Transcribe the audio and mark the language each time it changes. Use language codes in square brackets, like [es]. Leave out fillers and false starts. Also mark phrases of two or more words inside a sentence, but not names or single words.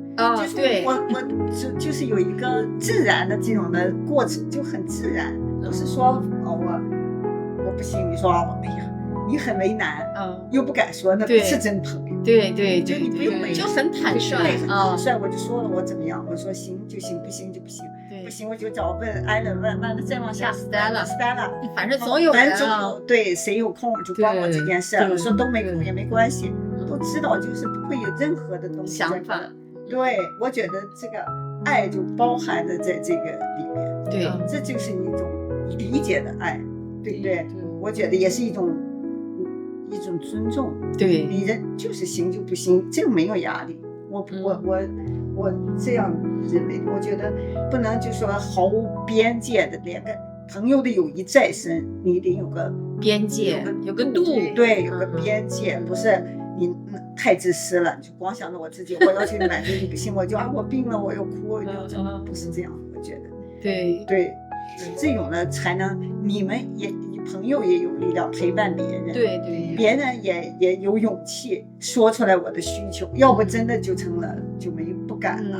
[zh] 就是對，我就是有一個自然的這種的過程，就很自然，不是說哦我不行，你說哎呀你很為難，又不敢說，那不是真朋友。對，就你不用就很坦率，很坦率，我就說了我怎麼樣，我說行就行，不行就不行，不行我就找問艾倫問，完了再往下 Stella，反正總有人对，誰有空就幫我這件事，我說都沒空也沒關係，都知道就是不會有任何的東西想法。對，我覺得這個愛就包含了在這個裡面，對，這就是一種理解的愛，對不對？我覺得也是一種尊重，對，你人就是行就不行，這個沒有壓力。我這樣認為，我覺得不能就說毫無邊界的，連個朋友的友誼再深，你得有個邊界，有個度，對，有個邊界，不是你太自私了，你就光想着我自己，我要去滿足你不行，我就我病了我又哭，我就不是這樣，我覺得，對，這種呢才能你們也。朋友也有力量陪伴別人，對，別人也有勇氣說出來我的需求，要不真的就成了就不敢了。